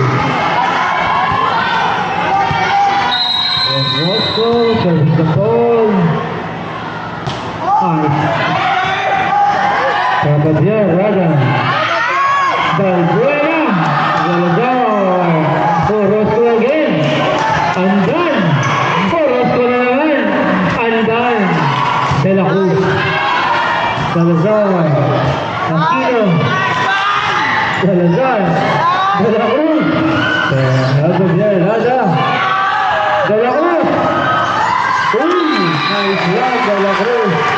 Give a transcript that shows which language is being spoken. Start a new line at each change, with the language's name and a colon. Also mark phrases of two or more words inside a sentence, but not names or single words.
English: Orozco serving the ball. Trababier, Rada, Valbuena, Zalazar, Orozco again, Andan,
Filipino: Orozco na naman,
English: Andan, De La Cruz, Salazar, Aquino, Salazar, De La Cruz, Trababier, Rada, De La Cruz, nice run, De La Cruz.